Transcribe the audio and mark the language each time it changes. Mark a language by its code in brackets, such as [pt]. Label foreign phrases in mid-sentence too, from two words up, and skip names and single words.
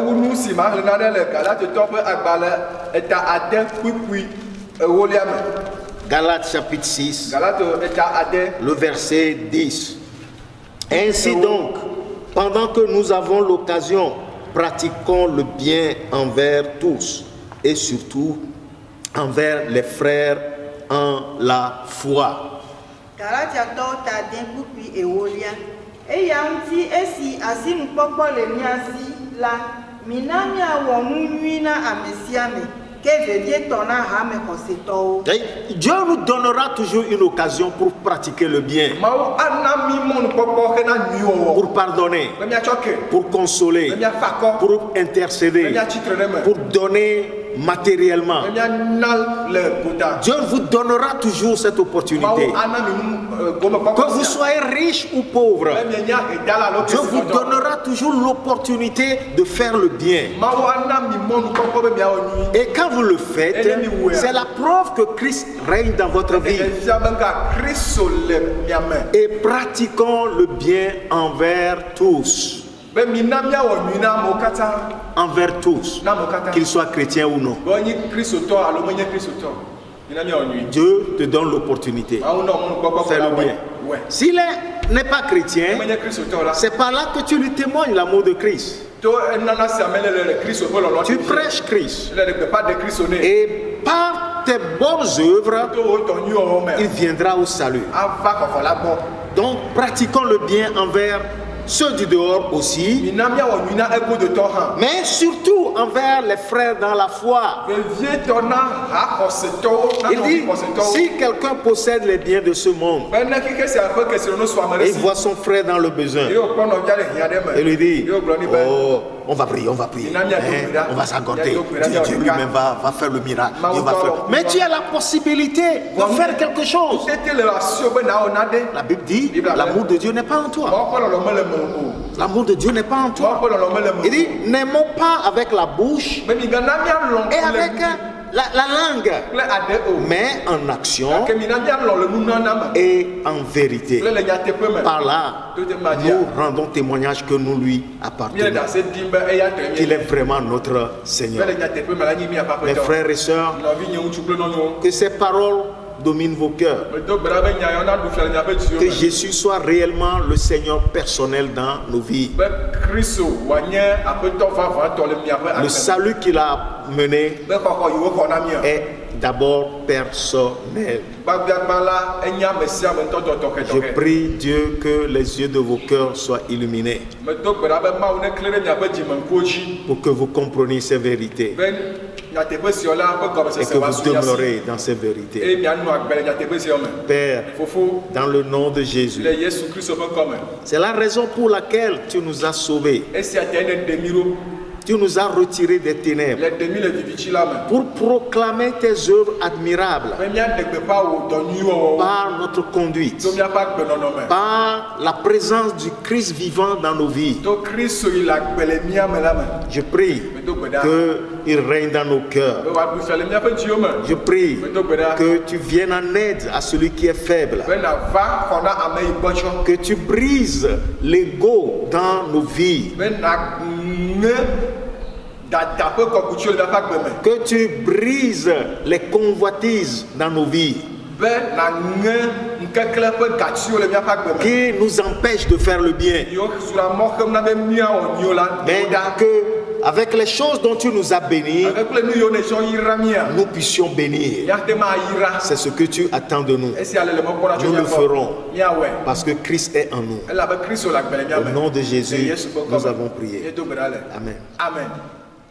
[fr] Galates chapitre 6, le verset 10. Ainsi donc, pendant que nous avons l'occasion, pratiquons le bien envers tous et surtout envers les frères en la foi. [ee] Galatiatɔwo ta den kpukpui ewolia. Eya ŋuti esi asinukpɔkpɔ le mia si la, mina miawɔ nu nyui na ame sia ame, ke vevietɔ na hame xɔsetɔwo. [fr] Dieu nous donnera toujours une occasion pour pratiquer le bien, [ee] Mawu ana mi mɔnukpɔkpɔ hena nyui wɔwɔ. [fr] pour pardonner, [ee] Be miatsɔ ke. [fr] pour consoler, [ee] Be miafa akɔ. [fr] pour [ee] Be [fr] intercéder, [ee] miatsitre ɖe me. [fr] pour donner matériellement. [ee] Be miana le gota. [fr] Dieu vous donnera toujours cette opportunité. [ee] Mawu ana mi gomekpɔkpɔ [fr] Que vous [ee] sia. [fr] soyez riche ou pauvre, [ee] Be mienya edala lo [fr] Dieu [ee] kesi [fr] vous [ee] dɔdɔ. [fr] donnera toujours l'opportunité de faire le bien. [ee] Mawu ana mi mɔnukpɔkpɔ be miawɔ nyui. [fr] Et quand vous le faites, c'est la preuve que Christ règne dans votre vie. [ee] Efia be nga Kristo le miame. [fr] Et pratiquons le bien envers tous. [ee] Be mina miawɔ nyui na amewo katã. [fr] Envers tous, [ee] Na amewo katã. [fr] qu'ils soient chrétiens ou non. [ee] Be wonye kristotɔ alo menye kristotɔ. Mina miawɔ nyui. [fr] Dieu te donne l'opportunité. [ee] Mawu na mɔnukpɔkpɔ [fr] Fais la le bien. Ouais. S'il n'est pas chrétien, [ee] Menye kristotɔ la. [fr] c'est par là que tu lui témoignes l'amour de Christ. [ee] To enana si ame le Kristo ƒe lɔlɔ. [fr] Tu prêches Christ. [ee] Le gbeƒã de Kristo ne. [fr] Et par tes bonnes œuvres, [ee] To wo tɔ nyuiwo me. [fr] il viendra au salut. [ee] Ava xɔxɔ la gbɔ. [fr] Donc, pratiquons le bien envers ceux du dehors aussi, [ee] Mina miawɔ nyui na egodotɔ hã. [fr] mais surtout envers les frères dans la foi. [ee] Vevietɔ na haxɔsetɔwo. Na [fr] Il dit, [ee] xɔsetɔwo. [fr] si quelqu'un possède les biens de ce monde [ee] Be ne keke sia ƒe kesinɔnu sɔ ame [fr] et [ee] ɖe [fr] il [ee] si. [fr] voit son frère dans le besoin, [ee] Ye wòkpɔ nɔvia le hiã ɖe me. [fr] il lui dit, [ee] Ye wògblɔ nɛ be. [fr] oh, on va prier, hein, on va s'accorder. Dieu lui-même va faire le miracle. Il va faire. Mais tu as la possibilité de faire quelque chose. [ee] Tete le asio be na wɔ naɖe. [fr] La Bible dit, l'amour de Dieu n'est pas en toi. [ee] Mawu ƒe lɔlɔ mele me o. [fr] L'amour de Dieu n'est pas en toi. [ee] Mawu ƒe lɔlɔ mele me o. [fr] Il dit, n'aimons pas avec la bouche [ee] Be migana mialɔ [fr] et [ee] le [fr] avec la langue, [ee] kple ade o. [fr] mais en action [ee] Ke mina mialɔ le nunana me. [fr] et en vérité. [ee] Kple le nyateƒe me. [fr] Par là, [ee] To te ma dia. [fr] nous rendons témoignage que nous lui [ee] Míele [fr] appartenons, [ee] da se dim be eya tɔ [fr] qu'il [ee] mie. [fr] est vraiment notre [ee] Be [fr] Seigneur. [ee] le nyateƒe me la nyi miaƒe [fr] Mes [ee] aƒetɔ. [fr] frères et sœurs, [ee] Nɔvi nye ŋutsu kple nyɔnuwo. [fr] que ces paroles dominent vos cœurs. [ee] Medo gbe ɖa be nya ya na ɖu fia le miaƒe dziwo [fr] Que [ee] me. [fr] Jésus soit réellement le Seigneur personnel dans nos vies. [ee] Be Kristo wòanye aƒetɔ vavãtɔ le miaƒe [fr] Le [ee] agbe me. [fr] salut qu'il a mené [ee] Be xɔxɔ yiwo xɔ na mia. [fr] est d'abord personnel. [ee] Gbagbagba la enye ame sia ame ŋutɔ [fr] Je [ee] tɔxɛtɔxɛ. [fr] prie Dieu que les yeux de vos cœurs soient illuminés [ee] Medo gbe ɖa be Mawu nekle ɖe miaƒe dzimeŋkuwo dzi. [fr] pour que vous compreniez ces vérités [ee] Be nyateƒe siwo la ƒe [fr] et [ee] gɔmesese [fr] que [ee] va [fr] vous [ee] su mia si. [fr] demeurez dans ces vérités. [ee] Eye mianɔ agbe le nyateƒe siwo me. [fr] Père, [ee] Fofo, [fr] dans le nom de Jésus, [ee] le Yesu Kristo ƒe ŋkɔ me. [fr] c'est la raison pour laquelle tu nous as sauvés. [ee] Esia te ne ɖe mi ɖo. [fr] Tu nous as retirés des ténèbres [ee] Le ɖe mi le vivitsi la me. [fr] pour proclamer tes œuvres admirables [ee] Be miaɖe gbeƒã wò dɔ nyui wɔwɔ. [fr] par notre conduite, [ee] To miaƒe agbenɔnɔ me. [fr] par la présence du Christ vivant dans nos vies. [ee] To Kristo yi le agbe le mia me la me. [fr] Je prie [ee] Medo gbe ɖa [fr] qu'il règne dans nos cœurs. [ee] be wòaɖu fia le miaƒe dziwo me. [fr] Je prie [ee] Medo gbe ɖa [fr] que tu viennes en aide à celui qui est faible. [ee] be nava xɔ na ame yi gbɔtsɔ. [fr] Que tu brises l'ego dans nos vies. [ee] Be naŋe dada ƒe kɔkutsiwo le miaƒe agbe me. [fr] Que tu brises les convoitises dans nos vies [ee] Be naŋe ŋkekle ƒe gatsiwo le miaƒe agbe me. [fr] qui nous empêchent de faire le bien. [ee] Yiwo suna mɔ xem na be miawɔ nyuiwo la. [fr] Mais que avec les choses dont tu nous as bénis, [ee] Ake kple nu yiwo ne tsɔ yra mia. [fr] nous puissions bénir. [ee] Miate ma yira. [fr] C'est ce que tu attends de nous. [ee] Esia le mɔkpɔna tso [fr] Nous le [ee] miagbɔ. [fr] ferons. [ee] Miawɔe. [fr] Parce que Christ est en nous. [ee] Elabe Kristo le agbe le mia [fr] Au [ee] me. [fr] nom de Jésus, [ee] Le Yesu ƒe ŋkɔ [fr] nous [ee] me. [fr] avons prié. [ee] Yedo gbe ɖa le. [fr] Amen. [ee] Amen.